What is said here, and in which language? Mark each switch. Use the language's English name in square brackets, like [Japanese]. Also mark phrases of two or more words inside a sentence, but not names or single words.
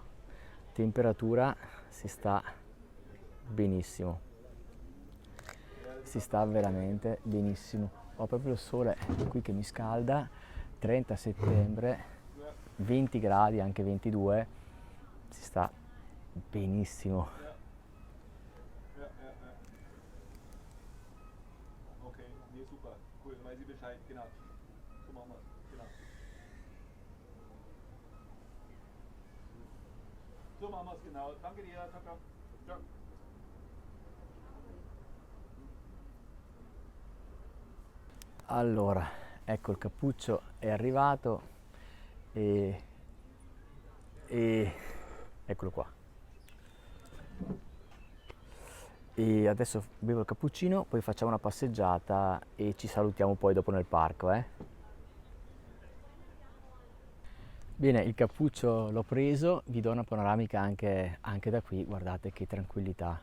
[Italian] Temperatura, si sta benissimo. Si sta veramente benissimo. Ho proprio il sole qui che mi scalda, 30 settembre, 20 gradi, anche 22, si sta benissimo. [German] Okay, nee, super, cool, dann weiß ich Bescheid, genau. So machen wir's, genau. So machen wir's, genau. Danke dir, [Italian] ciao, ciao. Ciao. Allora, ecco il cappuccio è arrivato e eccolo qua. E adesso bevo il cappuccino, poi facciamo una passeggiata e ci salutiamo poi dopo nel parco, Bene, il cappuccio l'ho preso, vi do una panoramica anche da qui, guardate che tranquillità.